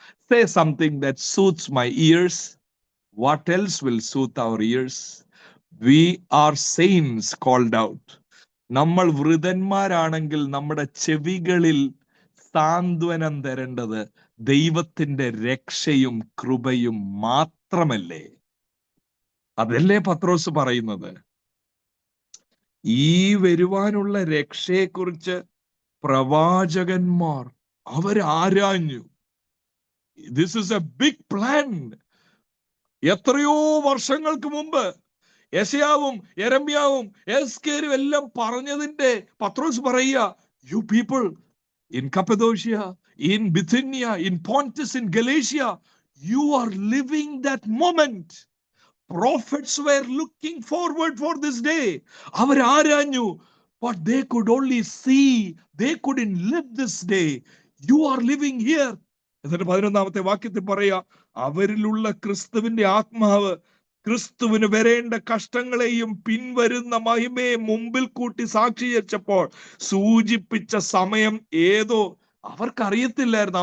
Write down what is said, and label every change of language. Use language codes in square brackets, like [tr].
[en] Say something that soothes my ears. What else will soothe our ears? We are saints called out. [ml] നമ്മൾ വൃതന്മാരാണെങ്കിൽ നമ്മുടെ ചെവികളിൽ സാന്ത്വനം തരേണ്ടത് ദൈവത്തിന്റെ രക്ഷയും കൃപയും മാത്രമല്ലേ? അതല്ലേ പത്രോസ് പറയുന്നത്? ഈ വരുവാനുള്ള രക്ഷയെക്കുറിച്ച് പ്രവാചകന്മാർ അവരാരാഞ്ഞു. [en] This is a big plan. [ml] എത്രയോ വർഷങ്ങൾക്ക് മുമ്പ് യെശയ്യാവും യെരമ്യാവും എസ്കേലും എല്ലാം പറഞ്ഞതിന്റെ പത്രോസ് പറയുക, [en] You people in Cappadocia, in Bithynia, in Pontus, in Galatia, you are living that moment. Prophets were looking forward for this day. [ml] Avar aranju, [en] but they could only see, they couldn't live this day. You are living here. [ml] എന്നിട്ട് 11-ാമത്തെ വാക്യത്തിൽ പറയാ, അവരിലുള്ള ക്രിസ്തുവിന്റെ ആത്മാവ് ക്രിസ്തുവിന് വരേണ്ട കഷ്ടങ്ങളെയും പിൻവരുന്ന മഹിമയെ മുമ്പിൽ കൂട്ടി സാക്ഷീകരിച്ചപ്പോൾ സൂചിപ്പിച്ച സമയം ഏതോ അവർക്കറിയത്തില്ലായിരുന്നു.